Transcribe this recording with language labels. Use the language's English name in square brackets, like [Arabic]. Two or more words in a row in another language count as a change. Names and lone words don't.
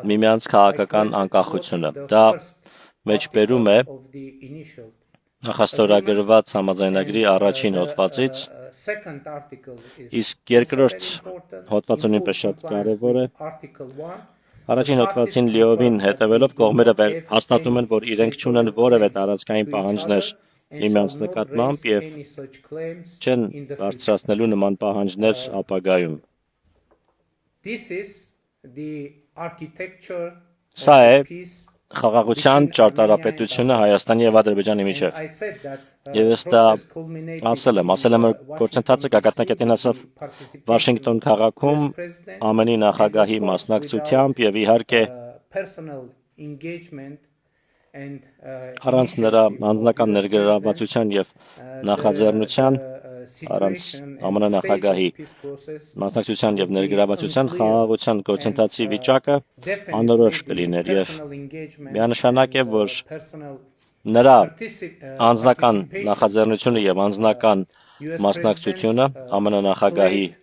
[Armenian] միմյանց քաղաքական անկախությունը։ Դա մեջբերում է [English] of the initial [Armenian] նախաստորագրված համաձայնագրի առաջին հոդվածից, [English] second article is [Armenian] իսկ երկրորդ [English] also very important. [Armenian] հոդվածը [English] In [Armenian] նույնպես [English] full [Armenian] շատ [English] compliance [Armenian] կարևոր է։ [English] with Article 1, [Armenian] Առաջին հոդվածին լիովին հետևելով կողմերը հաստատում են, որ իրենք չունեն որևէ տարածքային պահանջներ միմյանց նկատմամբ եւ չեն բարձրացնելու նման պահանջներ ապագայում։ [English] This is the architecture [Armenian] Սա է [English] of peace. [Armenian] խաղաղության ճարտարապետությունը Հայաստանի եւ Ադրբեջանի միջև։ [English] I said that [Armenian] Եվ ես դա [English] process culminated [Armenian] ասել եմ, որ գործընթացը գագաթնակետին ասավ Վաշինգտոն քաղաքում ԱՄՆ-ի նախագահի մասնակցությամբ եւ իհարկե [English] personal engagement and [Armenian] առանց նրա անձնական ներգրավվածության եւ նախաձեռնության առանց ԱՄՆ նախագահի մասնակցության եւ ներգրավվածության խաղաղության գործընթացի վիճակը անորոշ կլիներ եւ միանշանակ է, որ նրա անձնական նախաձեռնությունը եւ անձնական մասնակցությունը ԱՄՆ նախագահի